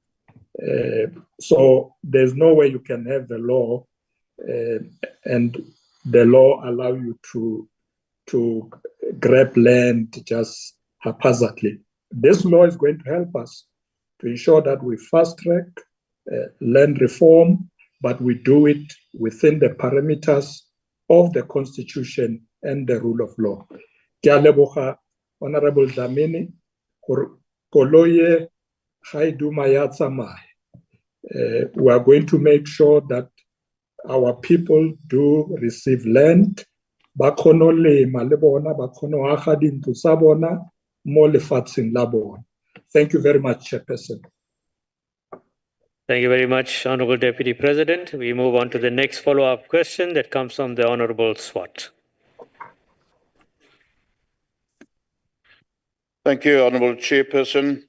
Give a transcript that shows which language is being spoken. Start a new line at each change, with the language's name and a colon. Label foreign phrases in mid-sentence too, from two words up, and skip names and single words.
English: So there's no way you can have the law and the law allow you to grab land just haphazardly. This law is going to help us to ensure that we fast track land reform, but we do it within the parameters of the Constitution and the rule of law.
Tswana: Ke a leboga Honorable Dlamini gore koloi ga e duma ya tsamaya.
English: We are going to make sure that our people do receive land,
Tswana: ba kgone go lema le bona, ba kgone go aga dintlo tsa bona mo lefatsheng la bona.
English: Thank you very much, Chairperson. Thank you very much, Honorable Deputy President. We move on to the next follow-up question that comes from the Honorable Swart. Thank you, Honorable Chairperson.